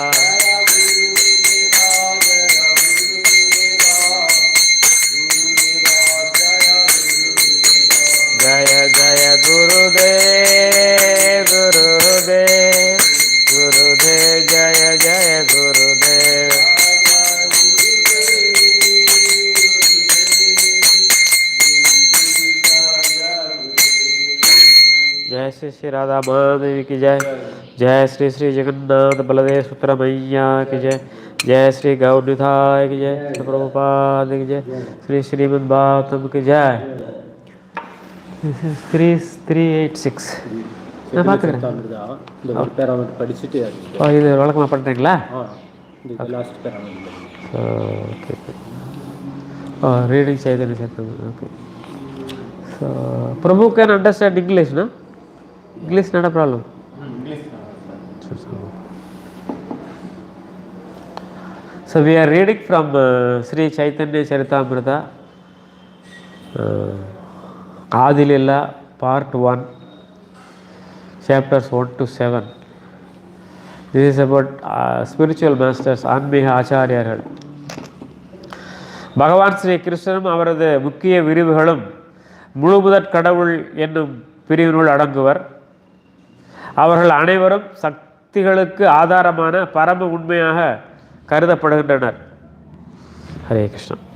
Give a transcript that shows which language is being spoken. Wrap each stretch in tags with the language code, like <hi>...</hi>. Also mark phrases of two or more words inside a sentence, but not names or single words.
<hi>जय जय गुरुदेव गुरुदेव गुरुदेव जय जय गुरुदेव जय श्री श्री राधा महादेवी की जय जय श्री श्री जगन्नाथ बलदेव सूत्र मैया की जय जय श्री गौडिथय की जय श्री प्रभुपाद की जय श्री श्रीमद् भागवतम् की जय</hi> <en>This is</en> <ta>386 நான் பார்த்துக்கிறேன் இந்த ஒரு பேராமெண்ட் படிச்சுட்டு இது வழக்கமாக பண்ணுறீங்களா</ta> <en>last paragraph okay reading</en> <ta>செய்து</ta> <en>okay so Prabhu can understand Englishna English not a problem. So we are reading from Sri Chaitanya Charitamrita, Adi Lila, Part 1, Chapters 1 to 7. This is about spiritual masters, Anmiha Acharya. Bhagavan Sri Krishnam அவரது முக்கிய விரிவுகளும் முழுமுதற் கடவுள் என்னும் பிரிவினுள் அடங்குவர். அவர்கள் அனைவரும் சக்திகளுக்கு ஆதாரமான பரம உண்மையாக கருதப்படுகின்றனர். ஹரே கிருஷ்ணா.</en>